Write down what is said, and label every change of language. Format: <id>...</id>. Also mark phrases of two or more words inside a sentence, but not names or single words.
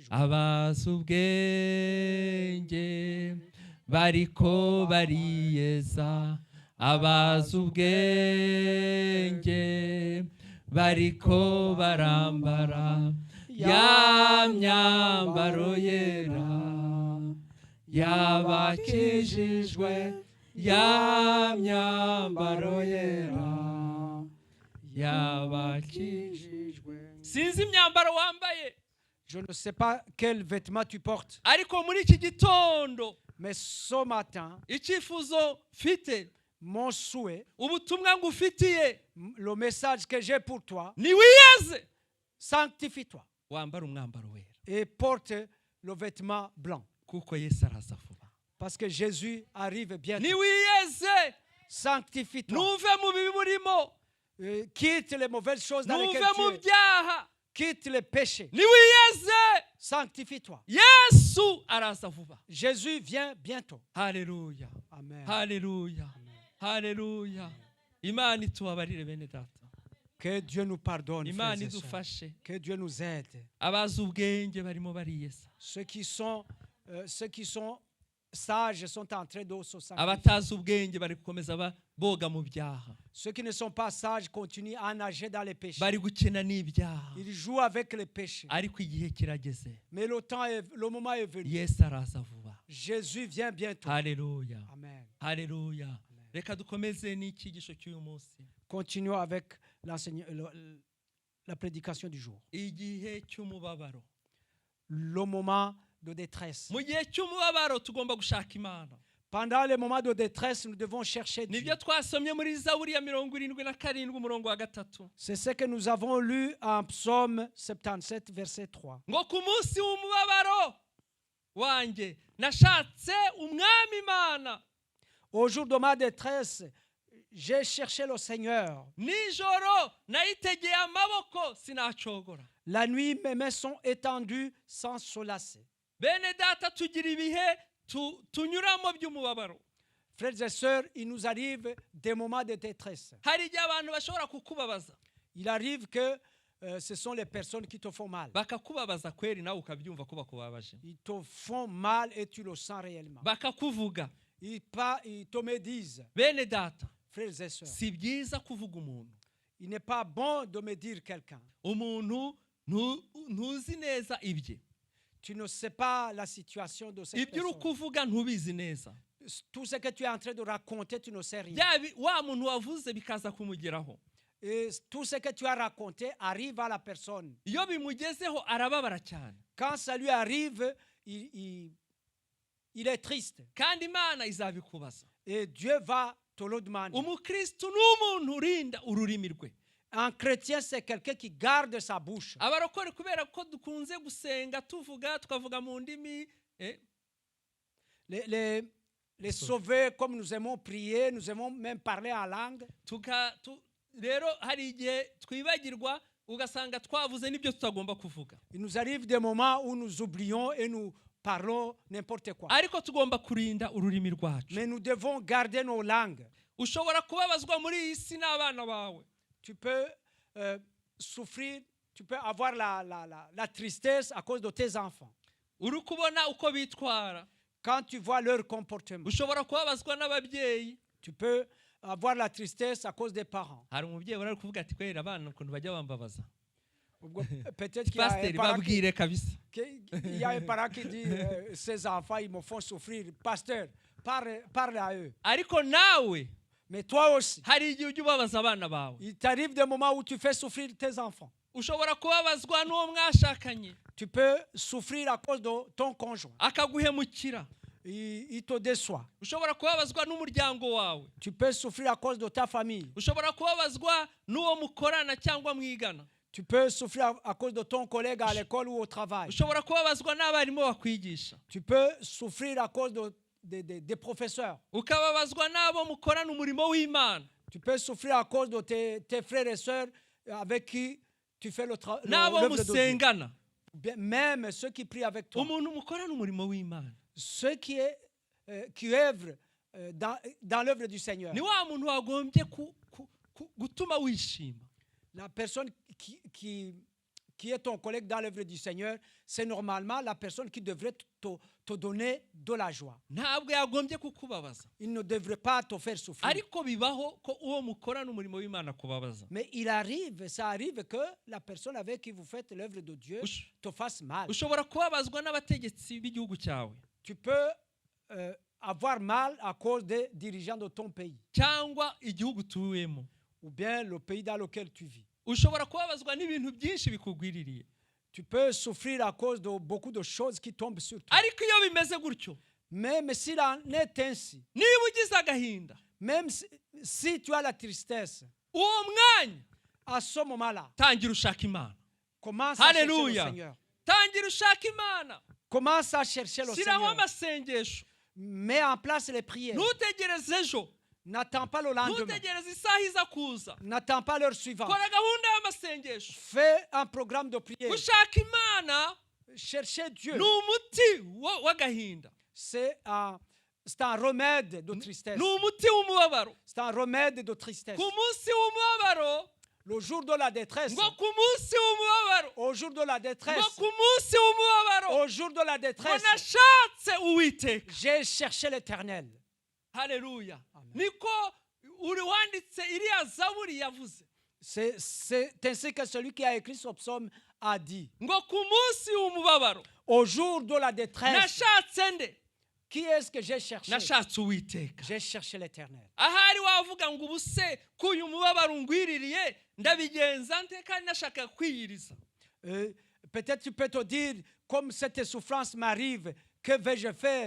<rw>Abazi ubwenge bariko bariyeza, abazi ubwenge bariko barambara ya myambaro yera, yabakijijwe ya myambaro yera, yabakijijwe. Sinzi imyambaro wambaye,</rw> <fr>Je ne sais pas quel vêtement tu portes,</fr> <rw>ariko muri iki gitondo</rw> <fr>mais ce matin,</fr> <rw>icyifuzo mfite,</rw> <fr>mon souhait,</fr> <rw>ubutumwa ngufitiye,</rw> <fr>le message que j'ai pour toi,</fr> <rw>ni wiyeze</rw> <fr>sanctifie-toi</fr> <rw>wambara umwambaro wera,</rw> <fr>et porte le vêtement blanc.</fr> <rw>kuko Yesu araza vuba.</rw> <fr>Parce que Jésus arrive</fr> <rw>Ni</rw> <fr>bientôt.</fr> <rw>wiyeze,</rw> <fr>Sanctifie-toi.</fr> <rw>nuve mu bibi burimo,</rw> <fr>Quitte les mauvaises choses dans</fr> <rw>nuve</rw> <fr>lesquelles</fr> <rw>mu</rw> <fr>tu es.</fr> <rw>byaha.</rw> <fr>Quitte les péchés.</fr> <rw>Ni wiyeze,</rw> <fr>Sanctifie-toi.</fr> <rw>Yesu araza vuba.</rw> <fr>Jésus vient bientôt.</fr> <rw>Haleluya,</rw> <fr>Amen.</fr> <rw>haleluya, haleluya. Imana itubabarire bene data,</rw> <fr>Que Dieu nous pardonne,</fr> <rw>Imana</rw> <fr>frères et sœurs.</fr> <rw>idufashe.</rw> <fr>Que Dieu nous aide.</fr> <rw>Abazi ubwenge barimo bariyeza,</rw> <fr>Ceux qui sont sages sont en train de se sanctifier.</fr> <rw>abatazi ubwenge bari gukomeza boga mu byaha,</rw> <fr>Ceux qui ne sont pas sages continuent à nager dans les péchés.</fr> <rw>bari gukina n'ibyaha.</rw> <fr>Ils jouent avec les péchés.</fr> <rw>Ariko igihe kirageze,</rw> <fr>Mais le moment est venu.</fr> <rw>Yesu araza vuba.</rw> <fr>Jésus vient bientôt.</fr> <rw>Haleluya,</rw> <fr>Amen.</fr> <rw>haleluya. Reka dukomeze n'icyigisho cy'uyu munsi.</rw> <fr>Continuons avec la prédication du jour.</fr> <rw>Igihe cy'umubabaro.</rw> <fr>Le moment de détresse.</fr> <rw>Mu gihe cy'umubabaro tugomba gushaka Imana.</rw> <fr>Pendant les moments de détresse, nous devons chercher Dieu.</fr> <rw>Nibyo twasomye muri Zaburi ya 77 umurongo wa 3.</rw> <fr>C'est ce que nous avons lu en Psaume 77, verset 3.</fr> <rw>Ngo ku munsi w'umubabaro wanjye nashatse umwami Imana.</rw> <fr>Au jour de ma détresse, j'ai cherché le Seigneur.</fr> <rw>Nijoro nayitegeye amaboko sinacogora.</rw> <fr>La nuit, mes mains sont étendues sans se lasser.</fr> <rw>Bene data tugira ibihe tunyuramo by'umubabaro.</rw> <fr>Frères et sœurs, il nous arrive des moments de détresse.</fr> <rw>Hari igihe abantu bashobora kukubabaza.</rw> <fr>Il arrive que ce sont les personnes qui te font mal.</fr> <rw>Bakakubabaza kweri nawe ukabyumva ko bakubabaje.</rw> <fr>Ils te font mal et tu le sens réellement.</fr> <rw>Bakakuvuga.</rw> <fr>Ils te médisent.</fr> <rw>Bene data,</rw> <fr>Frères et sœurs,</fr> <rw>si byiza kuvuga umuntu.</rw> <fr>il n'est pas bon de médire quelqu'un.</fr> <rw>Umuntu ntuzi neza ibye.</rw> <fr>Tu ne sais pas la situation de cette</fr> <rw>Ibyo uri</rw> <fr>personne.</fr> <rw>kuvuga ntubizi neza.</rw> <fr>Tout ce que tu es en train de raconter, tu ne sais rien.</fr> <rw>Wa muntu wavuze bikaza kumugeraho.</rw> <fr>Et tout ce que tu as raconté arrive à la personne.</fr> <rw>Iyo bimugezeho arababara cyane.</rw> <fr>Quand ça lui arrive, il est triste.</fr> <rw>Kandi Imana izabikubaza.</rw> <fr>Et Dieu va te le demander.</fr> <rw>Umukristo n'umuntu urinda ururimi rwe.</rw> <fr>Un chrétien, c'est quelqu'un qui garde sa bouche.</fr> <rw>Abarokore kubera ko dukunze gusenga tukavuga mu ndimi.</rw> <fr>Les sauvés, comme nous aimons prier, nous aimons même parler en langue.</fr> <rw>Rero hari igihe twibagirwa ugasanga twavuze n'ibyo tutagomba kuvuga.</rw> <fr>Il nous arrive des moments où nous oublions et nous parlons n'importe quoi.</fr> <rw>Ariko tugomba kurinda ururimi rwacu.</rw> <fr>Mais nous devons garder nos langues.</fr> <rw>Ushobora kubabazwa muri iyi si n'abana bawe.</rw> <fr>Tu peux souffrir, tu peux avoir la tristesse à cause de tes enfants.</fr> <rw>Uri kubona uko bitwara.</rw> <fr>Quand tu vois leur comportement.</fr> <rw>Ushobora kubabazwa n'ababyeyi.</rw> <fr>Tu peux avoir la tristesse à cause des parents.</fr> <rw>Hari umubyeyi wari kuvuga ati kwera abana ukuntu bajya bambabaza.</rw> <fr>Peut-être qu'il y a un</fr> <rw>pasiteri</rw> <fr>parent</fr> <rw>babwire kabisa</rw> <fr>il y a un parent qui dit ces enfants ils me font souffrir. Pasteur, parle à eux.</fr> <rw>ariko nawe</rw> <fr>Mais toi aussi,</fr> <rw>hari igihe ujya ubabaza abana bawe</rw> <fr>il t'arrive des moments où tu fais souffrir tes enfants.</fr> <rw>ushobora kubabazwa n'uwo mwashakanye</rw> <fr>Tu peux souffrir à cause de ton conjoint.</fr> <rw>akaguhemukira</rw> <fr>Il te déçoit.</fr> <rw>ushobora kubabazwa n'umuryango wawe</rw> <fr>Tu peux souffrir à cause de ta famille.</fr> <rw>ushobora kubabazwa n'uwo mukorana cyangwa mwigana</rw> <fr>Tu peux souffrir à cause de ton collègue à l'école ou au travail.</fr> <rw>ushobora kubabazwa n'abarimu bakwigisha</rw> <fr>Tu peux souffrir à cause des professeurs.</fr> <rw>ukababazwa n'abo mukorana umurimo w'Imana</rw> <fr>Tu peux souffrir à cause de tes frères et sœurs avec qui tu fais l'œuvre</fr> <rw>n'abo</rw> <fr>de Dieu.</fr> <rw>musengana</rw> <fr>Même ceux qui prient avec toi.</fr> <rw>umuntu mukorana umurimo w'Imana</rw> <fr>Ceux qui œuvrent dans l'œuvre du Seigneur.</fr> <rw>ni wa muntu wagombye gutuma wishima.</rw> <fr>La personne qui est ton collègue dans l'œuvre du Seigneur, c'est normalement la personne qui devrait te donner de la joie.</fr> <rw>ntabwo yagombye kukubabaza</rw> <fr>Il ne devrait pas te faire souffrir.</fr> <rw>ariko bibaho ko uwo mukorana umurimo w'Imana kubabaza.</rw> <fr>Mais ça arrive que la personne avec qui vous faites l'œuvre de Dieu te fasse mal.</fr> <rw>ushobora kubabazwa n'abategetsi b'igihugu cyawe</rw> <fr>Tu peux avoir mal à cause des dirigeants de ton pays</fr> <rw>cyangwa igihugu tuwemo.</rw> <fr>ou bien le pays dans lequel tu vis.</fr> <rw>ushobora kubabazwa n'ibintu byinshi bikugwiririye.</rw> <fr>Tu peux souffrir à cause de beaucoup de choses qui tombent sur toi.</fr> <rw>ariko iyo bimeze gutyo</rw> <fr>Même s'il en est ainsi,</fr> <rw>niba ugize agahinda</rw> <fr>même si tu as la tristesse,</fr> <rw>uwo mwanya</rw> <fr>à ce moment-là,</fr> <rw>tangira ushaka Imana.</rw> <fr>commence à chercher le</fr> <rw>Hallelujah.</rw> <fr>Seigneur.</fr> <rw>tangira ushaka Imana.</rw> <fr>Commence à chercher le</fr> <rw>shyiraho</rw> <fr>Seigneur.</fr> <rw>amasengesho.</rw> <fr>Mets en place les prières.</fr> <rw>ntutegereze ejo.</rw> <fr>N'attends pas le lendemain.</fr> <rw>ntutegereze isaha iza kuza.</rw> <fr>N'attends pas l'heure suivante.</fr> <rw>kora gahunda y'amasengesho.</rw> <fr>Fais un programme de prière.</fr> <rw>gushaka Imana</rw> <fr>Chercher Dieu,</fr> <rw>ni umuti w'agahinda.</rw> <fr>c'est un remède de tristesse.</fr> <rw>ni umuti w'umubabaro.</rw> <fr>C'est un remède de tristesse.</fr> <rw>ku munsi w'umubabaro</rw> <fr>Le jour de la détresse,</fr> <rw>ngo ku munsi w'umubabaro</rw> <fr>au jour de la</fr> <rw>ngo</rw> <fr>détresse,</fr> <rw>ku munsi w'umubabaro</rw> <fr>au jour de la</fr> <rw>ngo</rw> <fr>détresse,</fr> <rw>nashatse Uwiteka.</rw> <fr>j'ai cherché l'Éternel.</fr> <rw>haleluya. niko uri wanditse iriya zaburi yavuze</rw> <fr>C'est ainsi que celui qui a écrit ce psaume a dit.</fr> <rw>ngo ku munsi w'umubabaro</rw> <fr>Au jour de la détresse,</fr> <rw>nashatse nde.</rw> <fr>qui est-ce que j'ai cherché?</fr> <rw>nashatse Uwiteka.</rw> <fr>J'ai cherché l'Éternel.</fr> <rw>ahari wavuga ngo ubuse k'uyu mubabaro ngwiririye ndabigenza nte kandi nashaka kwiyiriza.</rw> <fr>Peut-être tu peux te dire, comme cette souffrance m'arrive, que vais-je faire?</fr>